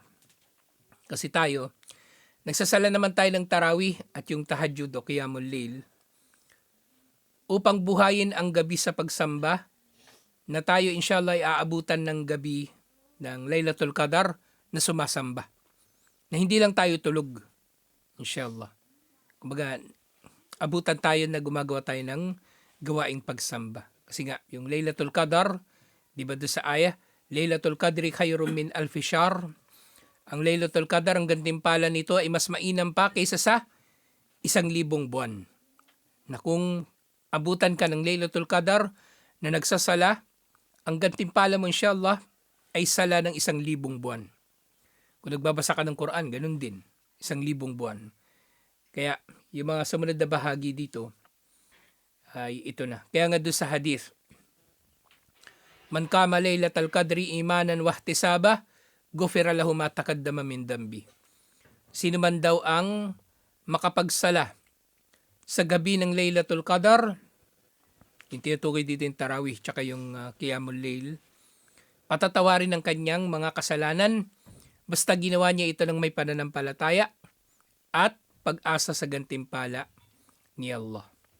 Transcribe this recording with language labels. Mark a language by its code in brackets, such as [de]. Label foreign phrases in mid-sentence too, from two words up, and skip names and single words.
[tl] Kasi tayo, nagsasala naman tayo ng Tarawih at yung Tahajjud o Qiyamul Layl upang buhayin ang gabi sa pagsamba na tayo inshallah ay aabutan ng gabi ng Laylatul Qadar na sumasamba. Na hindi lang tayo tulog, inshallah. Kumbaga, abutan tayo na gumagawa tayo ng gawaing pagsamba. Kasi nga, yung Laylatul Qadar, di ba doon sa ayah, [ar] ليلة القدر خير من ألف شهر. [tl] Ang Laylatul Qadar, ang gantimpala nito ay mas mainam pa kaysa sa 1,000 buwan. Na kung abutan ka ng Laylatul Qadar na nagsasala, ang gantimpala mo inshallah ay sala ng 1,000 buwan. Kung nagbabasa ka ng Quran, ganun din. 1,000 buwan. Kaya, yung mga sumunod na bahagi dito, ay ito na. Kaya nga doon sa hadith, [ar] من قام ليلة القدر إيمانا واحتسابا غفر له ما تقدم من ذنبه. [tl] Sino man daw ang makapagsala sa gabi ng Laylatul Qadar, yung tinutukoy dito yung Tarawih tsaka yung Qiyamul Layl, patatawarin ng kanyang mga kasalanan basta ginawa niya ito ng may pananampalataya at pag-asa sa gantimpala ni Allah.